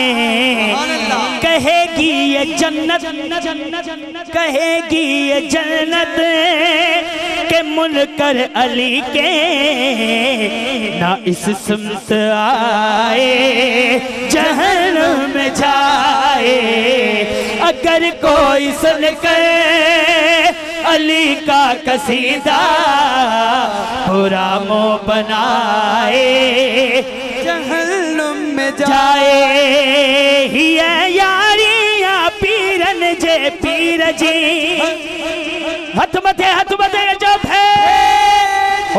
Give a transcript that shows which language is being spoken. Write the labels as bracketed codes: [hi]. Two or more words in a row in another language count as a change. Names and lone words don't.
[ur] کہے گی یہ جنت، کہے گی یہ جنت کے منکر علی کے نہ اس سمت آئے جہنم میں جائے. اگر کوئی سن کر علی کا قصیدہ برا منہ بنائے جہنم میں جائے. [sd] ही यारिया पीरन जे पीर जी, हथ मथे जो है